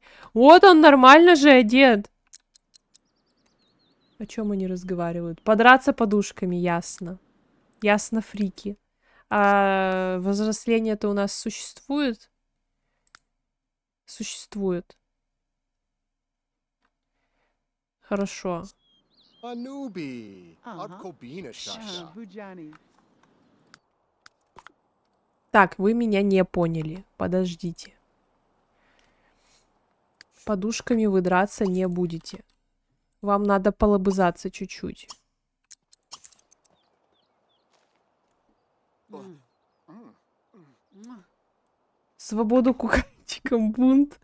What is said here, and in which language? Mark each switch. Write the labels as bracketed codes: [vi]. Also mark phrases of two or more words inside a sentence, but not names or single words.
[ru] Вот он нормально же одет. О чем они разговаривают? Подраться подушками, ясно. Ясно, фрики. А возрастление-то у нас существует? Существует. Хорошо. Anubi. Uh-huh. Adkobina shasha. Bujani. Так, вы меня не поняли. Подождите. Подушками вы драться не будете. Вам надо полобызаться чуть-чуть. Свободу кукольчикам, бунт.